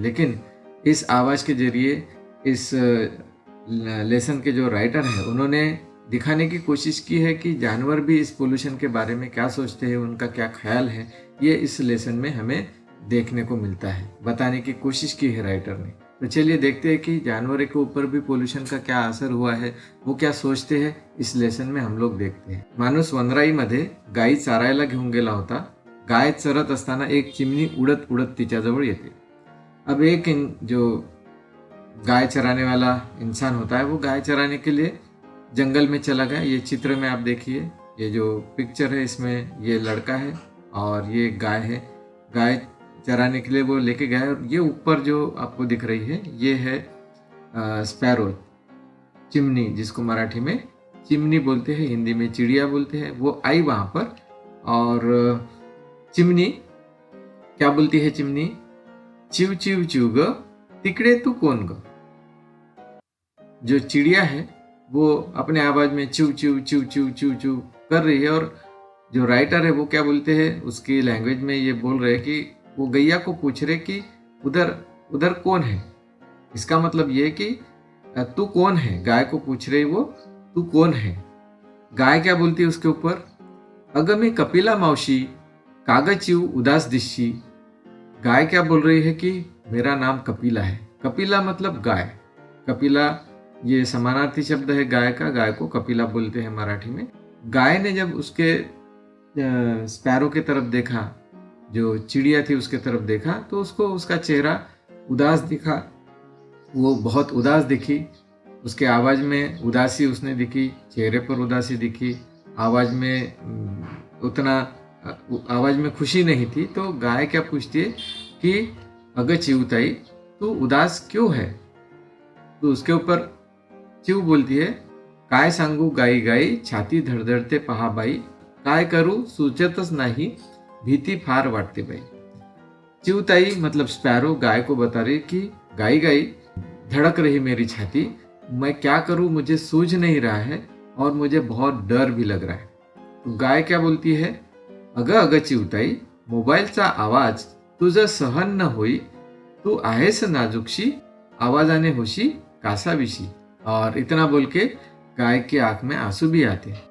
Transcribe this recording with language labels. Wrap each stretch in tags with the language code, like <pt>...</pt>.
<hi>लेकिन इस आवाज़ के जरिए इस लेसन के जो राइटर हैं उन्होंने दिखाने की कोशिश की है कि जानवर भी इस पोल्यूशन के बारे में क्या सोचते हैं, उनका क्या ख्याल है. ये इस लेसन में हमें देखने को मिलता है, बताने की कोशिश की है राइटर ने. तो चलिए देखते हैं कि जानवरों के ऊपर भी पोल्यूशन का क्या असर हुआ है, वो क्या सोचते हैं. इस लेसन में हम लोग देखते हैं.</hi> <mr>माणूस वनराईमध्ये गायी चारायला घेऊन गेला होता. गाय चरत असताना एक चिमणी उडत उडत तिच्याजवळ येते.</mr> <hi>अब जो गाय चराने वाला इंसान होता है वो गाय चराने के लिए जंगल में चला गया. ये चित्र में आप देखिए, ये जो पिक्चर है इसमें ये लड़का है और ये गाय है. गाय चराने के लिए वो लेके गया और ये ऊपर जो आपको दिख रही है ये है स्पैरो, चिमनी, जिसको मराठी में चिमनी बोलते हैं, हिंदी में चिड़िया बोलते हैं. वो आई वहाँ पर और चिमनी क्या बोलती है?</hi> <mr>चिमनी चिव चिव चिव ग, तिकडे तू कौन ग.</mr> <hi>जो चिड़िया है वो अपने आवाज में चिव चिव चिव चिव चिव चिव कर रही है और जो राइटर है वो क्या बोलते हैं, उसकी लैंग्वेज में ये बोल रहे हैं कि वो गैया को पूछ रहे कि उधर उधर कौन है. इसका मतलब ये कि तू कौन है, गाय को पूछ रही वो तू कौन है? गाय क्या बोलती है उसके ऊपर?</hi> <mr>अगं मी कपिला मावशी, कागं चिऊ उदास दिसशी.</mr> <hi>गाय क्या बोल रही है कि मेरा नाम कपिला है. कपिला मतलब गाय. कपिला ये समानार्थी शब्द है गाय का. गाय को कपिला बोलते हैं मराठी में. गाय ने जब उसके स्पैरो की तरफ देखा, जो चिड़िया थी उसके तरफ देखा, तो उसको उसका चेहरा उदास दिखा. वो बहुत उदास दिखी. उसके आवाज में उदासी उसने दिखी, चेहरे पर उदासी दिखी. आवाज में उतना आवाज में खुशी नहीं थी. तो गाय क्या पूछती है कि अगं चिऊताई, तू उदास क्यों है? तो उसके ऊपर चिऊ बोलती है,</hi> <mr>काय सांगू गाई गाई, छाती धडधडते पहा बाई, काय करू सुचतच नाही, भीती फार वाटते बाई.</mr> <hi>चिऊताई मतलब स्पैरो गाय को बता रही कि गाई गाई धड़क रही मेरी छाती, मैं क्या करूं मुझे सूझ नहीं रहा है और मुझे बहुत डर भी लग रहा है. तो गाय क्या बोलती है,</hi> <mr>अगं अगं चिऊताई, मोबाईलचा आवाज तुझं सहन न होई, तू आहेस नाजूकशी, आवाजाने होशी कासाविशी.</mr> <hi>और इतना बोल के गाय की आंख में आंसू भी आते.</hi>